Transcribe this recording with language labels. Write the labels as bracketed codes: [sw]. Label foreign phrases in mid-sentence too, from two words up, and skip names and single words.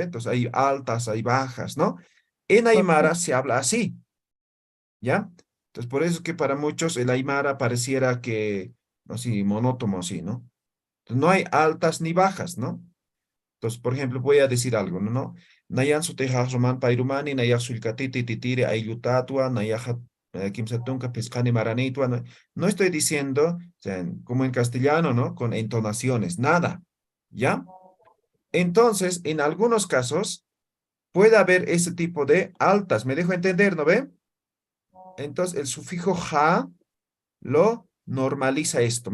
[es] Entonces, hay altas, hay bajas, ¿no? En Ok. Aymara se habla así, ¿ya? Entonces, por eso es que para muchos el Aymara pareciera que, no sé, monótono así, ¿no? Entonces, no hay altas ni bajas, ¿no? Entonces, por ejemplo, voy a decir algo, ¿no? [ay] Nayan su tejas roman pairumani, nayak sulcatiti titire ayutatua, nayaja kimsatunca pescani maranitua. [es] No, no estoy diciendo, o sea, como en castellano, ¿no? Con entonaciones, nada, ¿ya? Entonces, en algunos casos, puede haber ese tipo de altas. ¿Me dejo entender, no ve? Entonces, el sufijo ja lo normaliza esto.